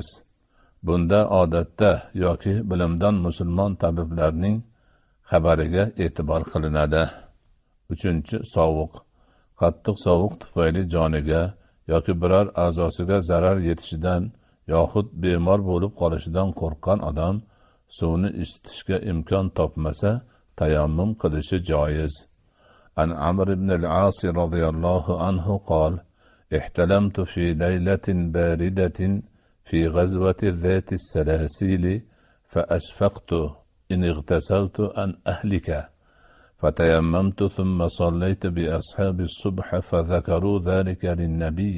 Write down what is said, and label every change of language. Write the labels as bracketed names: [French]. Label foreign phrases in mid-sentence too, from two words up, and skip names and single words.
[Uzbek] Bunda odatda yoki bilimdon musulmon tabiblarning xabariga e'tibor qilinadi. Uchinchi, sovuq. Qattiq sovuq tufayli joniga yoki biror a'zosiga zarar yetishidan yoxud bemor bo'lib qolishidan qo'rqqan odam suvni isitishga imkon topmasa tayammum qilishi joiz. [Arabic] عن عمرو بن العاص رضي الله عنه قال: احتلمت في ليلة باردة في غزوة ذات السلاسل فأشفقت إن اغتسلت أن أهلك فتيممت ثم صليت بأصحاب الصبح فذكروا ذلك للنبي